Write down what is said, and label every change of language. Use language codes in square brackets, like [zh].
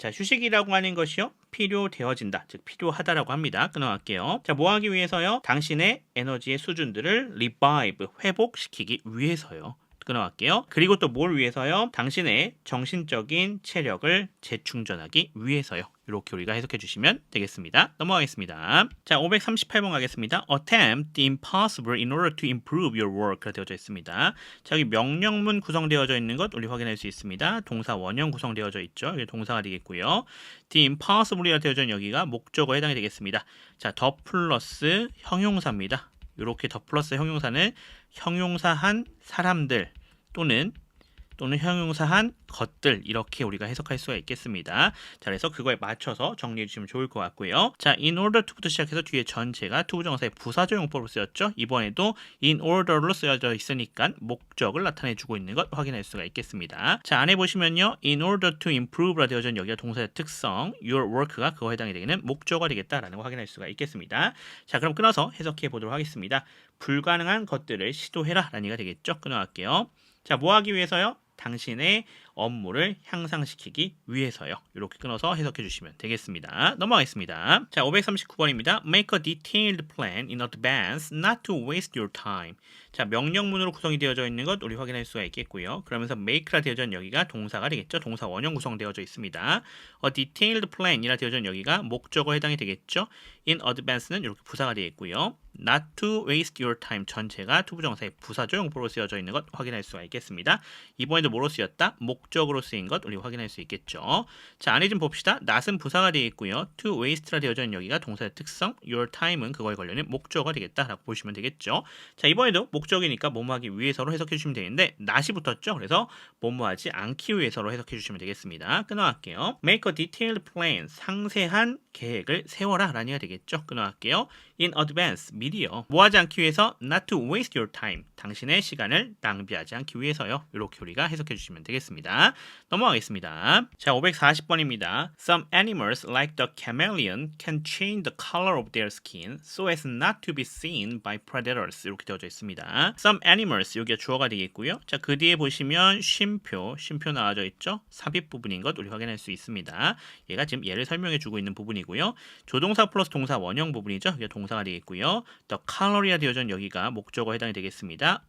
[ko] 자, 휴식이라고 하는 것이요. 필요되어진다. 즉 필요하다라고 합니다. 끊어갈게요. 자, 뭐 하기 위해서요? 당신의 에너지의 수준들을 revive, 회복시키기 위해서요. 끊어갈게요. 그리고 또 뭘 위해서요? 당신의 정신적인 체력을 재충전하기 위해서요. 이렇게 우리가 해석해 주시면 되겠습니다. 넘어가겠습니다. 자, 538번 가겠습니다. [en] Attempt the impossible in order to improve your work가 [ko] 되어져 있습니다. 자, 여기 명령문 구성되어져 있는 것 우리 확인할 수 있습니다. 동사 원형 구성되어져 있죠. 여기 동사가 되겠고요. The impossible이라 되어져 있는 여기가 목적어에 해당이 되겠습니다. 자, 더 플러스 형용사입니다. 이렇게 더 플러스 형용사는 형용사한 사람들 또는 형용사한 것들 이렇게 우리가 해석할 수가 있겠습니다. 자, 그래서 그거에 맞춰서 정리해 주시면 좋을 것 같고요. 자, in order to부터 시작해서 뒤에 전체가 to 부정사의 부사절 용법으로 쓰였죠. 이번에도 in order로 쓰여져 있으니까 목적을 나타내 주고 있는 것 확인할 수가 있겠습니다. 자, 안에 보시면요. [en] in order to improve [ko] 라 되어져 있는 여기가 동사의 특성, your work가 그거에 해당이 되는 목적어가 되겠다라는 거 확인할 수가 있겠습니다. 자, 그럼 끊어서 해석해 보도록 하겠습니다. 불가능한 것들을 시도해라 라는 얘기가 되겠죠. 끊어갈게요. 자, 뭐 하기 위해서요? 당신의 업무를 향상시키기 위해서요. 이렇게 끊어서 해석해 주시면 되겠습니다. 넘어가겠습니다. 자, 539번입니다. [en] Make a detailed plan in advance not to waste your time. [ko] 자, 명령문으로 구성이 되어져 있는 것 우리 확인할 수가 있겠고요. 그러면서 make라 되어져 있는 여기가 동사가 되겠죠. 동사 원형 구성되어져 있습니다. [en] A detailed plan [ko] 이라 되어져 있는 여기가 목적어에 해당이 되겠죠. In advance는 이렇게 부사가 되겠고요. [en] Not to waste your time [ko] 전체가 투부정사의 부사조 용법으로 쓰여져 있는 것 확인할 수가 있겠습니다. 이번에도 뭐로 쓰였다? 목적으로 쓰인 것 우리 확인할 수 있겠죠. 자, 안에 좀 봅시다. not은 부사가 되겠고요. to waste라 되어져 있는 여기가 동사의 특성, your time은 그거에 관련된 목적어가 되겠다라고 보시면 되겠죠. 자, 이번에도 목적이니까 뭐뭐 하기 위해서로 해석해 주시면 되는데 not이 붙었죠. 그래서 뭐뭐 하지 않기 위해서로 해석해 주시면 되겠습니다. 끊어갈게요. [en] Make a detailed plan [ko] 상세한 계획을 세워라 라는 얘기가 되겠죠. 끊어갈게요. [en] In advance [ko] 미리요. 뭐 하지 않기 위해서 [en] not to waste your time [ko] 당신의 시간을 낭비하지 않기 위해서요. 이렇게 우리가 해석해 주시면 되겠습니다. 넘어가겠습니다. 자, 540번입니다. [en] Some animals like the chameleon can change the color of their skin so as not to be seen by predators [ko] 이렇게 되어져 있습니다. Some animals 여기가 주어가 되겠고요. 자, 그 뒤에 보시면 쉼표 나와져 있죠. 삽입 부분인 것 우리 확인할 수 있습니다. 얘가 지금 얘를 설명해 주고 있는 부분이고요. 조동사 플러스 동사 원형 부분이죠. 이게 동사가 되겠고요. The color이라 되어져 있는 여기가 목적어에 해당이 되겠습니다.